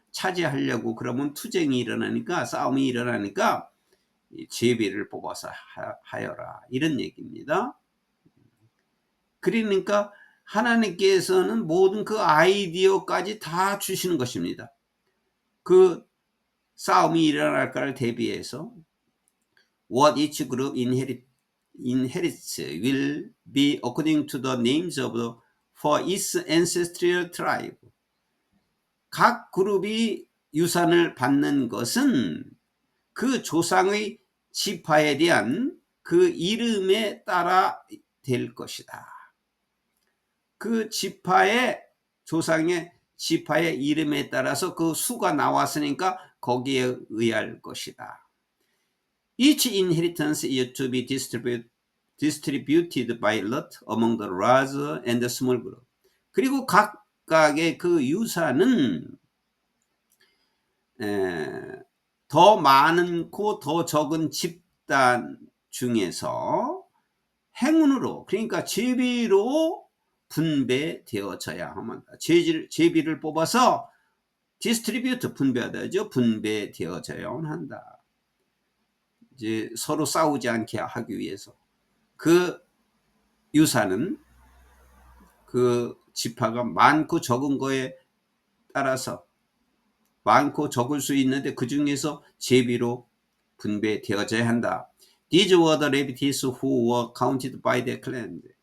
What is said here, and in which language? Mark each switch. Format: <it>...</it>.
<ko>차지하려고 그러면 투쟁이 일어나니까, 싸움이 일어나니까 제비를 뽑아서 하여라, 이런 얘기입니다. 그러니까 하나님께서는 모든 그 아이디어까지 다 주시는 것입니다. 그 싸움이 일어날까를 대비해서</ko> <en>what each group inherits will be according to the names of for its ancestral tribe.</en> <ko>각 그룹이 유산을 받는 것은 그 조상의 지파에 대한 그 이름에 따라 될 것이다. 그 지파의, 조상의 지파의 이름에 따라서 그 수가 나왔으니까 거기에 의할 것이다.</ko> <en>Each inheritance is to be distributed by lot among the large and the small group.</en> <ko>그리고 각각의 그 유산은 더 많고 더 적은 집단 중에서 행운으로, 그러니까 제비로 분배되어져야 합니다. 제비를 뽑아서 디스트리뷰트, 분배하다죠. 분배되어져야 한다. 이제 서로 싸우지 않게 하기 위해서 그 유산은 그 지파가 많고 적은 거에 따라서 많고 적을 수 있는데 그 중에서 제비로 분배되어져야 한다.</ko> <en>These were the Levites who were counted by their clan.</en>